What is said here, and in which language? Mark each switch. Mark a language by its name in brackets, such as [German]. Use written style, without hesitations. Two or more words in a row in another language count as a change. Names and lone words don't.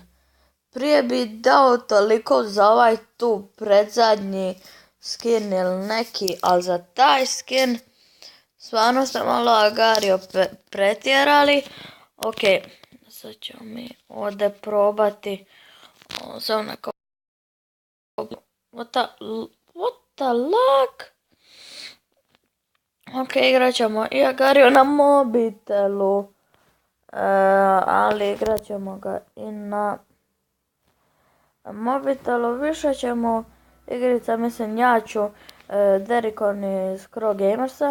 [Croatian] Prije bi dao toliko za ovaj tu predzadnji skin ili neki, ali za taj skin stvarno ste malo Agario pretjerali. Ok, sad ćemo mi ovdje probati. Samo neko... [English] What the lag? [Croatian] Ok, igrat ćemo i Agario na mobitelu. Ali igrat ćemo ga i na mobitelu. Više ćemo igrica, mislim ja ću Derikon iz Crow Gamersa.